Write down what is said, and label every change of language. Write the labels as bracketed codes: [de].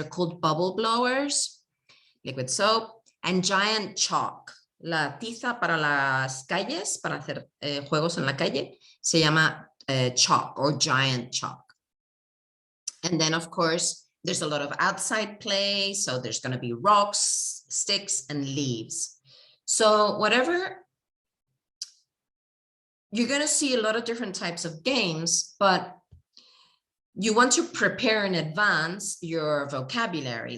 [en] They're called bubble blowers, liquid soap, and giant chalk. [es] La tiza para las calles, para hacer juegos en la calle, se llama chalk [en] or giant chalk. And then, of course, there's a lot of outside play. So there's going to be rocks, sticks, and leaves. So whatever, you're going to see a lot of different types of games, but you want to prepare in advance your vocabulary.